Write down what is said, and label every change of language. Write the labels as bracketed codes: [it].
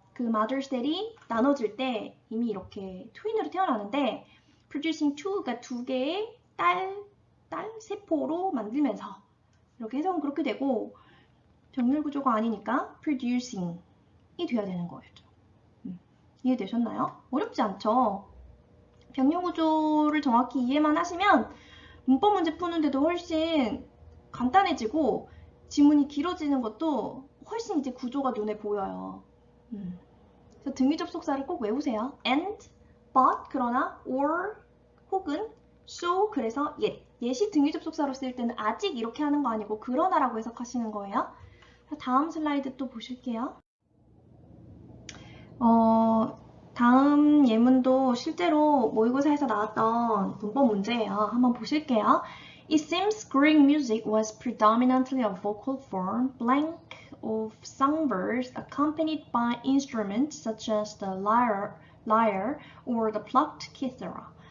[ko] 그 mother cell이 나눠질 때 이미 이렇게 트윈으로 태어나는데 producing two가 두 개의 딸 세포로 만들면서 이렇게 해석은 그렇게 되고 병렬 구조가 아니니까 producing이 돼야 되는 거였죠. 이해되셨나요? 어렵지 않죠? 병렬 구조를 정확히 이해만 하시면 문법 문제 푸는데도 훨씬 간단해지고 지문이 길어지는 것도 훨씬 이제 구조가 눈에 보여요. 그래서 등위 접속사를 꼭 외우세요. and, but, 그러나, or, 혹은, so, 그래서 yet. yet이 등위 접속사로 쓸 때는 아직 이렇게 하는 거 아니고 그러나라고 해석하시는 거예요. 다음 슬라이드 또 보실게요. 다음 예문도 실제로 모의고사에서 나왔던 문법 문제예요. 한번 보실게요. [en] It seems Greek music was predominantly a vocal form, blank of songbirds accompanied by instruments such as the lyre or the plucked kithara.